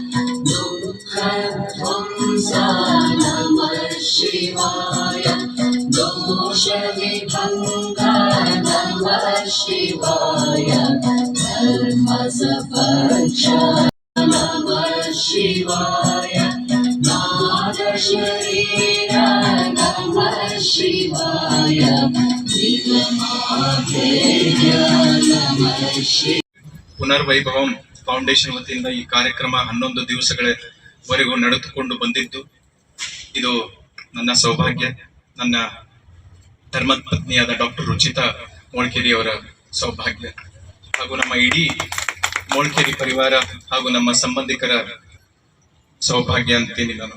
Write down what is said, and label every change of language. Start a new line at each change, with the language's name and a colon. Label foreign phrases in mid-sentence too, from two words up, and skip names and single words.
Sanskrit: दुःखध्वंसा नमः शिवाय दोषविभङ्गा नमः शिवाय धर्मसपक्षा नमः शिवाय नागशरीर नमः शिवाय दिगमाधेय नमः शिवाय.
Kannada: ಪುನರ್ವೈಭವಂ ಫೌಂಡೇಶನ್ ವತಿಯಿಂದ ಈ ಕಾರ್ಯಕ್ರಮ 11 ದಿವಸಗಳವರೆಗೂ ನಡೆದುಕೊಂಡು ಬಂದಿದ್ದು, ಇದು ನನ್ನ ಸೌಭಾಗ್ಯ. ನನ್ನ ಧರ್ಮಪತ್ನಿಯಾದ ಡಾಕ್ಟರ್ ರುಚಿತಾ ಮೋಳ್ಕೇರಿ ಅವರ ಸೌಭಾಗ್ಯ ಹಾಗೂ ನಮ್ಮ ಇಡೀ ಮೋಳ್ಕೇರಿ ಪರಿವಾರ ಹಾಗೂ ನಮ್ಮ ಸಂಬಂಧಿಕರ ಸೌಭಾಗ್ಯ ಅಂತೀನಿ ನಾನು.